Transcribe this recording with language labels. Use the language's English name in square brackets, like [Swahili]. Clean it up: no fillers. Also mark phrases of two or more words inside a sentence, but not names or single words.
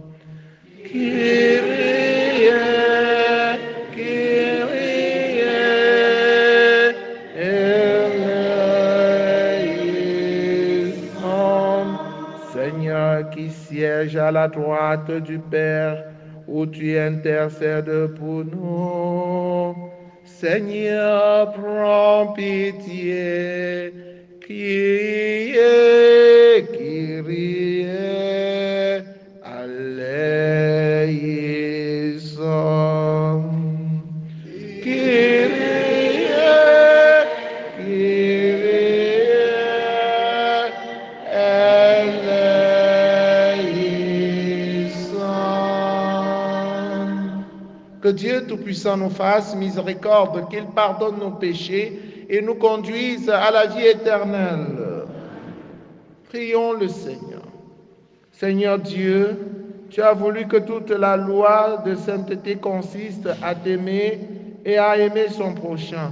[Greek] Kyrie, Kyrie, eleison. [French] Seigneur qui siège à la droite du Père, où tu intercèdes pour nous. Seigneur, prends pitié. [Greek] Kyrie, Kyrie, eleison. Kyrie, Kyrie, eleison. [French] Que Dieu Tout-Puissant nous fasse miséricorde, qu'il pardonne nos péchés et nous conduise à la vie éternelle. Prions le Seigneur. Seigneur Dieu, Tu as voulu que toute la loi de sainteté consiste à t'aimer et à aimer son prochain.